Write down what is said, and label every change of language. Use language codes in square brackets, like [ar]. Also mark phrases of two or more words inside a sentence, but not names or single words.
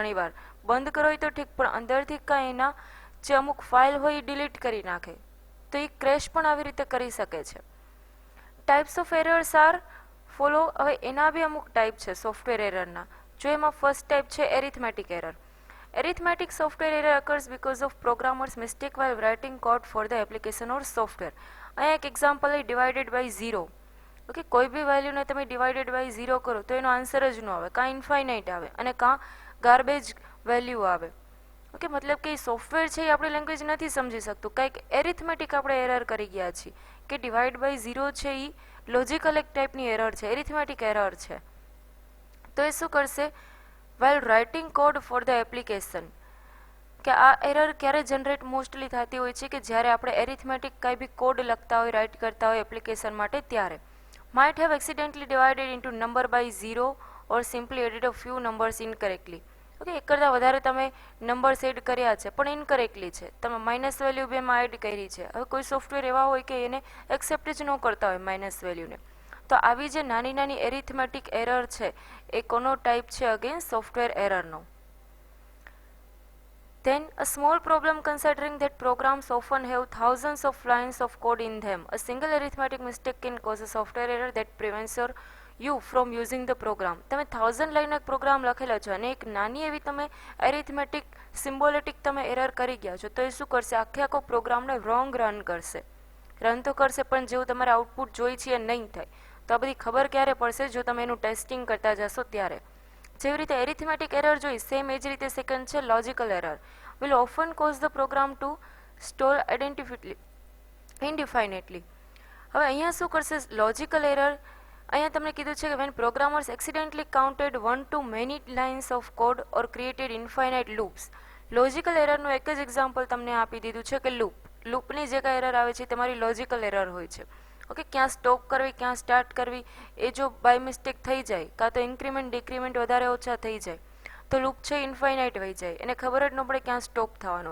[gu] ઘણીવાર બંધ કરો હોય તો ઠીક, પણ અંદરથી કાંઈ એના જે અમુક ફાઇલ હોય એ ડિલીટ કરી નાખે તો એ ક્રેશ પણ આવી રીતે કરી શકે છે. [en] Types of errors are follow. [gu] હવે એના બી અમુક ટાઈપ છે સોફ્ટવેર એરરના. જો એમાં [en] first type [gu] છે [en] arithmetic error. Arithmetic software error occurs because of programmers' mistake while writing code for the application or software. [gu] અહીંયા એક એક્ઝામ્પલ એ [en] divided by 0. [gu] ઓકે, કોઈ બી વેલ્યુને તમે [en] divided by 0 [gu] કરો તો એનો આન્સર જ ન આવે, કાં ઇન્ફાઇનાઇટ આવે અને કાં [en] garbage value [gu] આવે. ઓકે, મતલબ કે સોફ્ટવેર છે એ આપણી લેંગ્વેજ નથી સમજી શકતું, કંઈક એરિથમેટિક આપણે એરર કરી ગયા છીએ કે [en] divide by 0 [gu] છે એ લોજિકલ એક ટાઈપની એરર છે, [en] arithmetic error [gu] છે. તો એ શું કરશે? [en] while writing code for the application, [gu] કે આ એરર ક્યારે જનરેટ મોસ્ટલી થતી હોય છે કે જ્યારે આપણે એરિથમેટિક કાંઈ બી કોડ લખતા હોય, રાઇટ કરતા હોય એપ્લિકેશન માટે, ત્યારે [en] might have accidentally divided into number by 0 or simply added a few numbers incorrectly. [gu] ઓકે, એક કરતાં વધારે તમે નંબર્સ એડ કર્યા છે પણ ઇનકરેક્ટલી છે, તમે માઇનસ વેલ્યુ બેમાં એડ કરી છે. હવે કોઈ સોફ્ટવેર એવા હોય કે એને એક્સેપ્ટ જ ન કરતા હોય માઇનસ વેલ્યુને, તો આવી જે નાની નાની [en] arithmetic error [gu] છે એ કોનો ટાઈપ છે? [en] again software [gu] એરરનો. [en] Then a small problem considering that programs often have thousands of lines of code in them. A single arithmetic mistake can cause a software error that prevents you from using the program. [gu] તમે 1000 લાઇનના પ્રોગ્રામ લખેલા છે અને એક નાની એવી તમે [en] arithmetic symbolic [gu] તમે એરર કરી ગયા છો તો એ શું કરશે? આખે આખો પ્રોગ્રામને [en] wrong run [gu] કરશે. રન તો કરશે પણ જેવું તમારે આઉટપુટ જોઈ છે એ નહીં થાય. તો આ બધી ખબર ક્યારે પડશે? જો તમે એનું ટેસ્ટિંગ કરતા જશો ત્યારે. જેવી રીતે એરિથમેટિક એરર જોઈ, સેમ એ જ રીતે સેકન્ડ છે [en] logical error. will often cause the program to stall indefinitely. [gu] હવે અહીંયા શું કરશે? [en] logical error. [gu] અહીંયા તમને કીધું છે કે [en] when programmers accidentally counted one too many lines of code or created infinite loops. [gu] લોજિકલ એરરનું એક જ એક્ઝામ્પલ તમને આપી દીધું છે કે લૂપની જે કાંઈ એરર આવે છે તમારી [en] logical error [gu] હોય છે. ઓકે, ક્યાં સ્ટોપ કરવી ક્યાં સ્ટાર્ટ કરવી એ જો [en] by mistake [gu] થઈ જાય, કાં તો [en] increment decrement [gu] વધારે ઓછા થઈ જાય તો લૂપ છે ઇન્ફાઇનાઇટ વહી જાય, એને ખબર જ ન પડે ક્યાં સ્ટોપ થવાનો.